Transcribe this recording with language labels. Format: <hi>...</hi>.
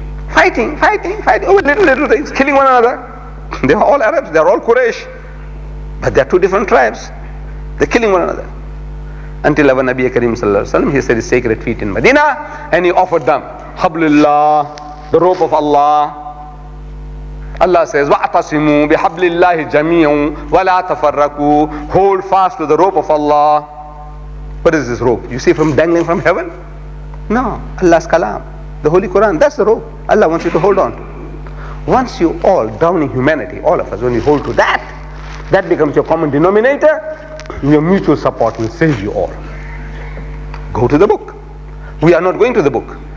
<en>Fighting over little things, killing one another. They are all Arabs, they are all Quraysh. But they are two different tribes. They are killing one another. Until our Nabi Kareem sallallahu alaihi wasallam, he said his sacred feet in Medina, and he offered them Hablillah, the rope of Allah. Allah says,</en> <ar>وَأَعْتَصِمُوا بِحَبْلِ اللَّهِ جَمِيعٌ وَلَا تَفَرَّقُوا.</ar> <en>Hold fast to the rope of Allah. What is this rope? You see from dangling from heaven? No, Allah's kalam, the Holy Quran, that's the rope Allah wants you to hold on to. Once you all, downing humanity, all of us, when you hold to that, that becomes your common denominator. Your mutual support will save you all. Go to the book. We are not going to the book.</en>